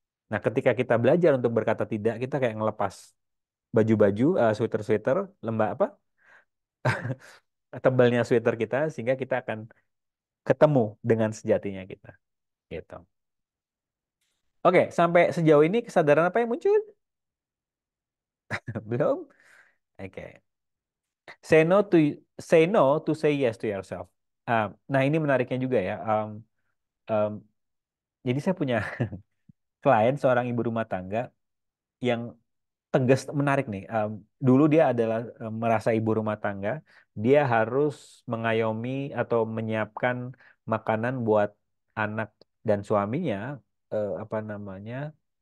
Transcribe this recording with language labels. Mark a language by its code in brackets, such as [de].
[id] Nah ketika kita belajar untuk berkata tidak kita kayak ngelepas baju-baju sweater-sweater lembah apa tebalnya sweater kita sehingga kita akan ketemu dengan sejatinya kita gitu. Oke, sampai sejauh ini kesadaran apa yang muncul? Belum? Oke. [en] Say no to say yes to yourself. [id] Nah, ini menariknya juga ya. Um, jadi saya punya klien seorang ibu rumah tangga yang tegas menarik nih. Dulu dia adalah merasa ibu rumah tangga, dia harus mengayomi atau menyiapkan makanan buat anak dan suaminya apa namanya?